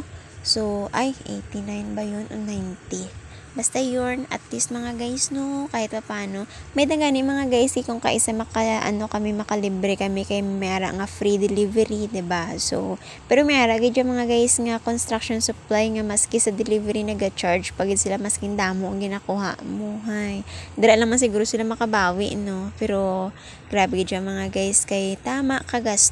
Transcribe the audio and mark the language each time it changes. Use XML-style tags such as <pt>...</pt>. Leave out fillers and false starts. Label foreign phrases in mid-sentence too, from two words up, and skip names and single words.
<hil>So ay 89 ba yun o 90? Basta yun, at least mga guys, no, kahit pa paano. May dagani mga guys, kung kaisa kami makalibre kami kay mayara nga</hil> <en>free delivery,</en> <hil>'di ba? So, pero mayara gid mga guys nga</hil> <en>construction supply</en> <hil>nga maski sa delivery naga-charge pag sila maskin damo ang ginakuha mo, hay. Dira lang man siguro sila makabawi, no. Pero grabe gid mga guys kay tama ka gastos.</hil>